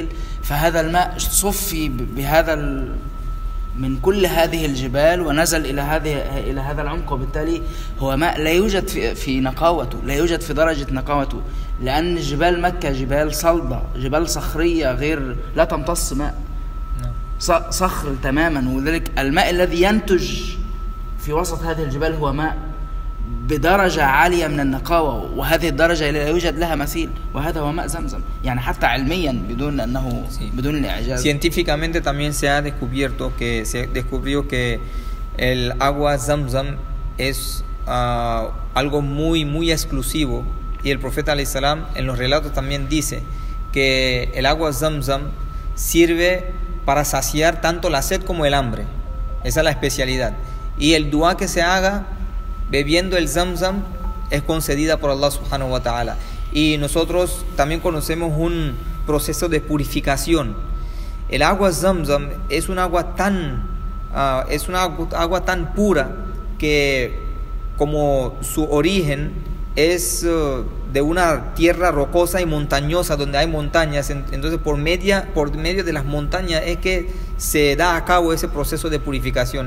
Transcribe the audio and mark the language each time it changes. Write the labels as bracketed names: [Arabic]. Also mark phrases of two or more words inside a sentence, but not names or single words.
[Arabic] فهذا الماء صفي بهذا من كل هذه الجبال ونزل إلى هذا العمق، وبالتالي هو ماء لا يوجد في نقاوته، لا يوجد في درجة نقاوته، لأن جبال مكة جبال صلبة، جبال صخرية غير لا تمتص ماء، صخر تماما. وذلك الماء الذي ينتج في وسط هذه الجبال هو ماء بدرجة عالية من النقاوة، وهذه الدرجة لا يوجد لها مثيل، وهذا هو ماء زمزم. يعني حتى علميا بدون الإعجاز. [Spanish] Científicamente también se descubrió que el agua Zamzam es algo muy muy exclusivo, y el profeta [Arabic] عليه السلام [Spanish] en los relatos también dice que el agua Zamzam sirve para saciar tanto la sed como el hambre. Esa es la especialidad. Y el dua que se haga bebiendo el Zamzam es concedida por Allah [Arabic] سبحانه وتعالى. [Spanish] Y nosotros también conocemos un proceso de purificación. El agua Zamzam es un agua tan pura que, como su origen es de una tierra rocosa y montañosa donde hay montañas, entonces por medio de las montañas es que se da a cabo ese proceso de purificación.